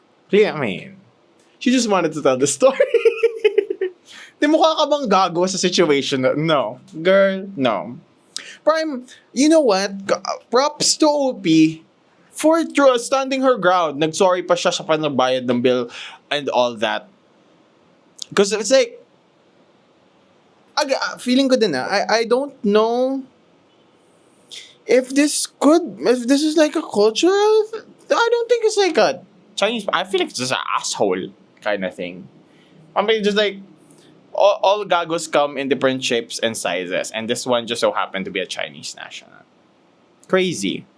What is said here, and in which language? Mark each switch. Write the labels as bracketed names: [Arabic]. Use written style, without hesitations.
[English] Yeah, I mean, she just wanted to tell the story. [Filipino] Di mukha ka bang gago sa situation? No. [English] Girl, no. Prime, you know what? Props to OP for standing her ground. [Filipino] Nag-sorry pa siya sa panagbayad ng bill and all that. [English] Because it's like, [Filipino] feeling ko din [English] I don't know if this is like a cultural, I don't think it's like a Chinese, I feel like it's just an asshole kind of thing. I mean, just like, all gagos come in different shapes and sizes, and this one just so happened to be a Chinese national. Crazy.